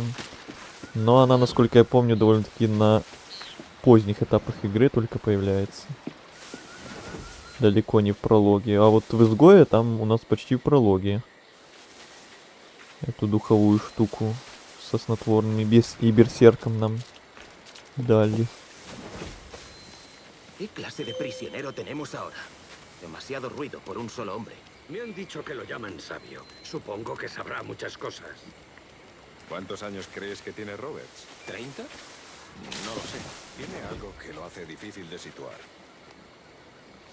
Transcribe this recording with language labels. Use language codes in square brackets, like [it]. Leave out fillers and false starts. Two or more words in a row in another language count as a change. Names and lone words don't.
[ru] Но она, насколько я помню, довольно-таки на поздних этапах игры только появляется. Далеко не в прологе. А вот в Изгое там у нас почти в прологе. Эту духовую штуку со снотворными и берсерком нам дали. [es] ¿Qué clase de prisionero tenemos ahora? Demasiado ruido por un solo hombre. Me han dicho que lo llaman sabio. Supongo que sabrá muchas cosas. ¿Cuántos años crees que tiene Roberts? ¿30? No lo sé. Tiene algo que lo hace difícil de situar.